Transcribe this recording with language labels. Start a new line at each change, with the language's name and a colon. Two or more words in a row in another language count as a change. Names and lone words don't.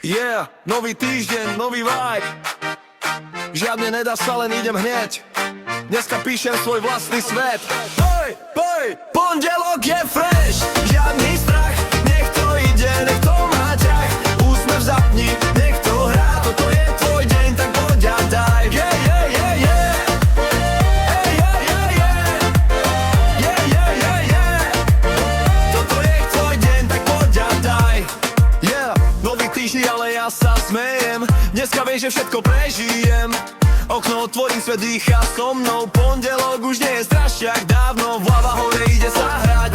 Slovak: Yeah, nový týždeň, nový vibe. Žiadne nedá sa, len idem hneď. Dneska píšem svoj vlastný svet. Hej, hej, pondelok je fresh. Žiadny strach, nech to ide, nech to má ťah. Úsmev zapni, nech to hrá. Toto je tvoj deň, tak poď a daj.
English: Yeah, yeah, yeah, yeah. Hey, yeah, yeah, yeah. Yeah, yeah, yeah, yeah.
Slovak: Toto je tvoj deň, tak poď a daj. Yeah, nový týždeň, ale ja sa smejem. Dneska viem, že všetko prežijem. Okno otvorím, svet dýcha so mnou. Pondelok už nie je strašiak dávno. Hlava hore ide sa hrať.